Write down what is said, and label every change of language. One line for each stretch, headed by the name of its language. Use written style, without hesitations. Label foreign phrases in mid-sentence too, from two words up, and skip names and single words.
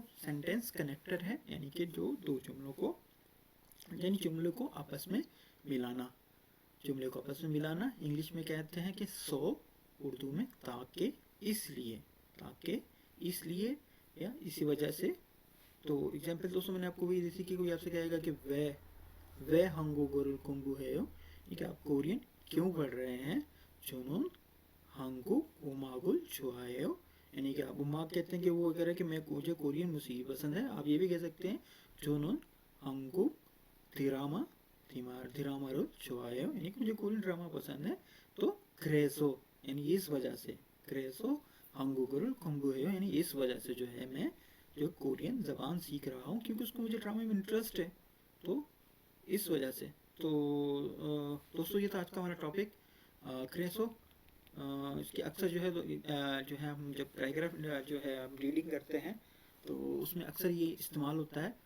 Hindi: सेंटेंस कनेक्टर है, यानी कि जो दो जुमलों को, यानी जुमलों को आपस में मिलाना. जुमले को आपस में मिलाना इंग्लिश में कहते हैं कि सो, उर्दू में ताकि, इसलिए या इसी वजह से. तो एग्जाम्पल दोस्तों मैंने आपको भी जैसे कि कोई आपसे कहेगा कि वह
Korean: 한국어를 공부해요,
Hindi: ये आप कोरियन क्यों पढ़ रहे हैं.
Korean: 저는 한국 음악을 좋아해요,
Hindi: यानी कि आप उमाक कहते हैं कि वो कह रहा है कि मैं मुझे कोरियन मौसीकी पसंद है. आप ये भी कह सकते हैं
Korean: 저는 한국 드라마를 좋아해요,
Hindi: यानी कि मुझे कोरियन ड्रामा पसंद है. तो क्रेसो यानी इस वजह से,
Korean: 그래서 한국어를 공부해요
Hindi: यानी इस वजह से जो है मैं जो कोरियन ज़बान सीख रहा हूँ, क्योंकि उसको मुझे ड्रामे में इंटरेस्ट है, तो इस वजह से. तो दोस्तों ये था आज का हमारा टॉपिक क्रेसो. इसके अक्सर जो है जो है हम जब पैराग्राफ जो है हम रीडिंग करते हैं तो उसमें अक्सर ये इस्तेमाल होता है.